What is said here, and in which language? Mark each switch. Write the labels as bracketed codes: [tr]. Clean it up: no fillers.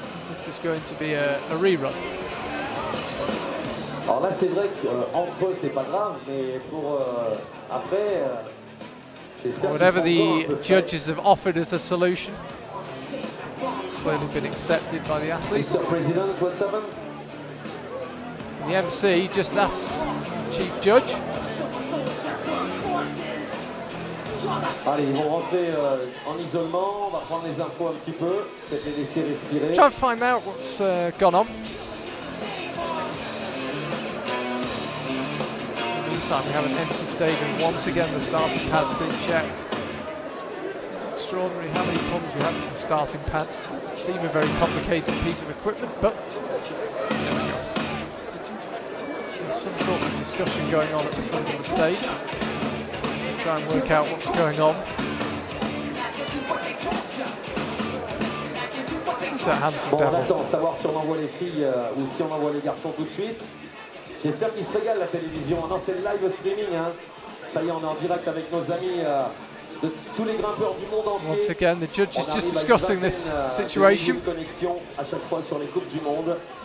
[en] if it's going to be a rerun. [fr] Alors là, c'est vrai qu'entre eux, c'est pas grave, mais pour après, j'espère [en] Whatever the judges have offered as a solution, clearly been accepted by the athletes. Mr. President, what's happened? The MC just asked Chief Judge. [fr] Allez, ils vont rentrer en isolement, on va prendre les infos un petit peu, peut-être les laisser respirer. [en] Try and find out what's gone on. In the meantime, we have an empty stadium. Once again, the starting pad's been checked. It's extraordinary how many problems we have with the starting pads. It seems a very complicated piece of equipment, but there we go. There's some sort of discussion going on at the front of the stage. Try and work out what's going on. [fr] Bon, on attend savoir si on envoie les filles ou si on envoie les garçons tout de suite. J'espère qu'ils se régalent la télévision. Non, c'est le live streaming. Hein. Ça y est, on est en direct avec nos amis de tous les grimpeurs du monde entier. [en] Once again, the judge is just discussing this situation. [fr] Connexion à chaque fois sur les coupes du monde.